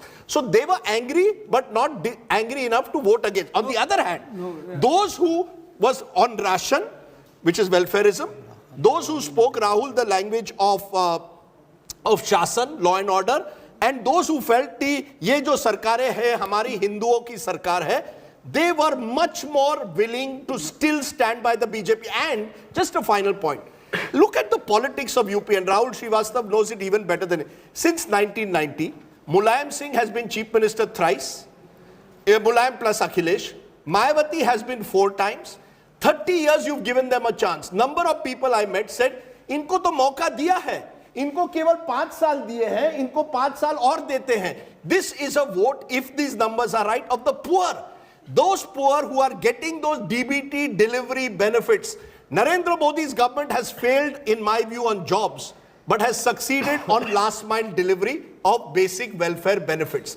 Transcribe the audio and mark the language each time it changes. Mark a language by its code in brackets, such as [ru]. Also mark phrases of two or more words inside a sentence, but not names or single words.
[en] So they were angry, but not angry enough to vote against. On the other hand, those who was on ration, which is welfareism, those who spoke, Rahul, the language of shasan, law and order, and those who felt the [hi] ये जो सरकारें हैं, हमारी हिंदुओं की सरकार है, [en] they were much more willing to still stand by the BJP. And just a final point, Look at the politics of UP, and Rahul Srivastava knows it even better than it. Since 1990, Mulayam Singh has been Chief Minister thrice, Mulayam plus Akhilesh. Mayawati has been 4 times. 30 years you've given them a chance. Number of people I met said, [hi] इनको तो मौका दिया है, इनको केवल 5 साल दिए हैं, इनको 5 साल और देते हैं. [en] This is a vote, if these numbers are right, of the poor. Those poor who are getting those DBT delivery benefits. Narendra Modi's government has failed, in my view, on jobs, but has succeeded on last mile delivery of basic welfare benefits.